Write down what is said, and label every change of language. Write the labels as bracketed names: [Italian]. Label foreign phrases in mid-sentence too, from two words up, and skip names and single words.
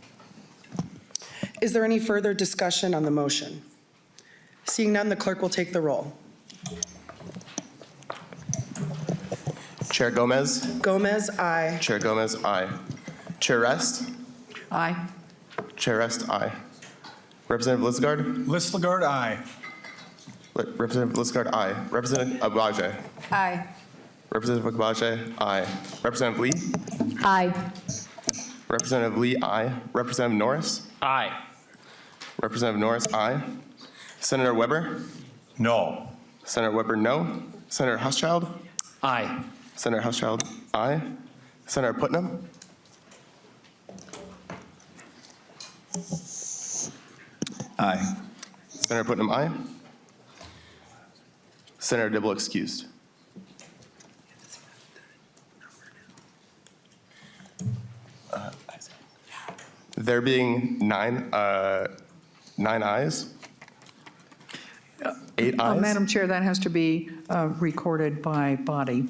[English] Is there any further discussion on the motion? Seeing none, the clerk will take the roll. Chair Gomez. Gomez, aye. Chair Gomez, aye. Chair Rest. Aye. Chair Rest, aye. Representative Lisgard. Listagard, aye. Representative Lisgard, aye. Representative Agbaje. Aye. Representative Agbaje, aye. Representative Lee. Aye. Representative Lee, aye. Representative Norris. Aye. Representative Norris, aye. Senator Weber. No. Senator Weber, no. Senator Housechild. Aye. Senator Housechild, aye. Senator Putnam. Aye. Senator Putnam, aye. Senator Dibble excused. There being nine ayes. 8 ayes. Madam Chair, that has to be recorded by body.